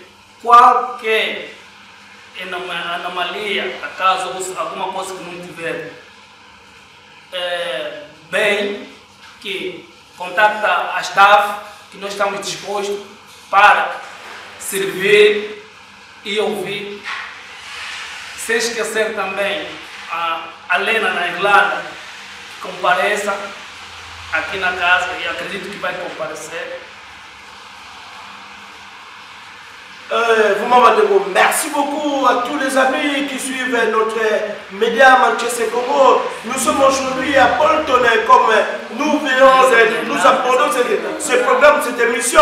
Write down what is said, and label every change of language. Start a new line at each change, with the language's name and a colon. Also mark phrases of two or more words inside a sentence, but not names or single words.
Portuguese: Qualquer anomalia, acaso alguma coisa que não tiver bem, que contacta a staff, que nós estamos dispostos para servir e ouvir. Sem esquecer também a Lena na Irlanda, que compareça aqui na casa, e acredito que vai comparecer.
French: Merci beaucoup à tous les amis qui suivent notre média Manchester Congo. Nous sommes aujourd'hui à Bolton, comme nous abordons ce programme, cette émission.